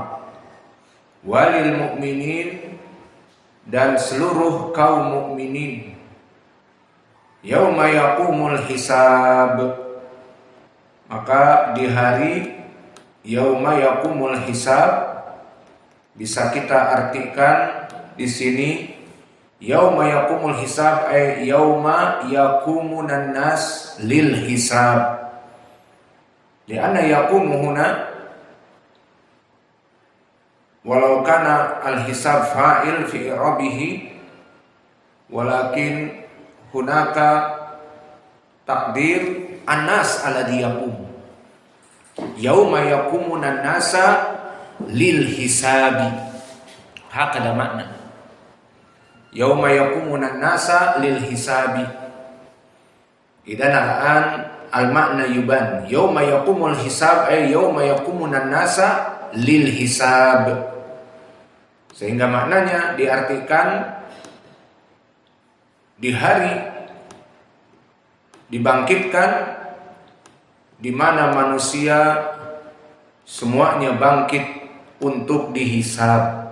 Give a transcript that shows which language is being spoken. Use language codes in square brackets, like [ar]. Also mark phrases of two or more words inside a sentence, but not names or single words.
[ar] وللمؤمنين, [id] dan seluruh kaum mukminin. [ar] يوم يقوم الحساب, [id] maka di hari [ar] يوم يقوم الحساب [id] bisa kita artikan di sini [ar] يوم يقوم الحساب أي يوم يقوم الناس للحساب. لأن يقوم هنا ولو كان الحساب فاعل في إعرابه ولكن هناك تقدير الناس الذي يقوم. يوم يقوم الناس للحساب. هكذا معنى. يوم يقوم الناس للحساب. إذن الآن المعنى يبان. يوم يقوم الحساب أي يوم يقوم الناس للحساب. [id] Sehingga maknanya diartikan di hari dibangkitkan di mana manusia semuanya bangkit untuk dihisab.